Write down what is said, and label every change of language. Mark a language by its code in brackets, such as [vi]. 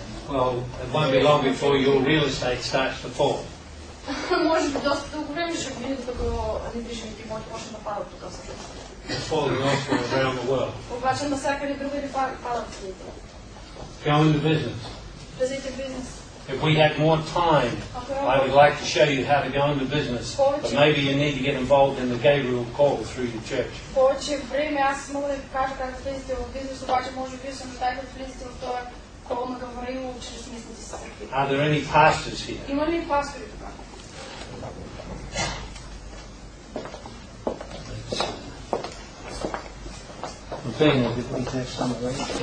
[en] Well, it won't be long before your real estate starts to fall. [bg] Може би доста дълго време ще видим, докато недвижимите имоти може да падат тук също. [en] It's falling elsewhere around the world. [bg] Обаче навсякъде другаде падат цените. [en] Go into business. [bg] Влезете в бизнес. [en] If we had more time, I would like to show you how to go into business, but maybe you need to get involved in the Gabriel call through your church. [bg] Повече време аз мога да ви кажа как да влезете в бизнес, обаче може би се нуждаете да влезете в този кол на Гавраил чрез местните си църкви. [en] Are there any pastors here? [bg] Има ли пастори тук? [en] thing if we take some of these.